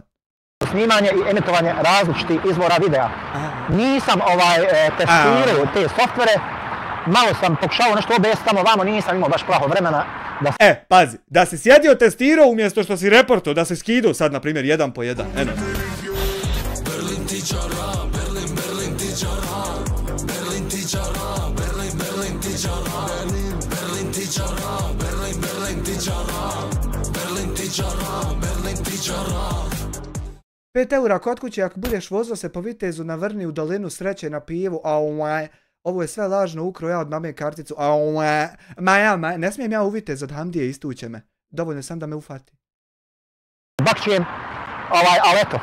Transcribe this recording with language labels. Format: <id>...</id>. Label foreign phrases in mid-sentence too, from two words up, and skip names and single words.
<bs>Snimanje i emitovanje različitih izvora videa. Nisam testirao te softvere. Malo sam pokušao nešto OBS tamo vamo, nisam imao baš plaho vremena da... Pazi, da si sjedio testirao umjesto što si reportao, da si skidao sad, na primjer, 1 po 1. Berlin tičara, Berlin, Berlin tičara, Berlin tičara, Berlin, Berlin tičara, Berlin tičara, Berlin, Berlin tičara, Berlin tičara, Berlin tičara. 5 eura kod kuće, ako budeš vozio se po Vitezu na Vrni u dolinu sreće na pivu, ovo je sve lažno, ukro ja od mame karticu, ne smijem ja u Vitez od Hamdije, istuće me. Dovoljno sam da me ufati. Bakćujem, ali eto.</bs>